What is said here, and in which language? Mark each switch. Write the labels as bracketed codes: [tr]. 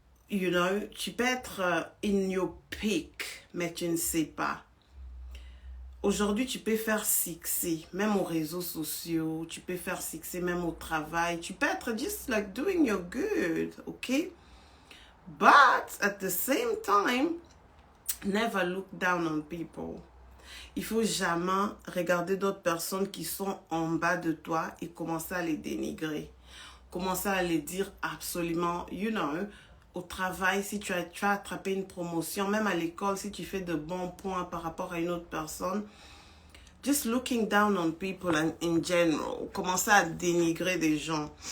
[en] You know, [fr] tu peux être [en] in your peak, [fr] mais tu ne sais pas. Aujourd'hui, tu peux faire succès, même aux réseaux sociaux, tu peux faire succès même au travail, tu peux être [en] just like doing your good, ok? But at the same time, never look down on people. [fr] Il faut jamais regarder d'autres personnes qui sont en bas de toi et commencer à les dénigrer. Commencer à les dire absolument, [en] you know, [fr] au travail, si tu as attrapé une promotion, même à l'école, si tu fais de bons points par rapport à une autre personne, [en] just looking down on people in general, [fr] commencer à dénigrer des gens.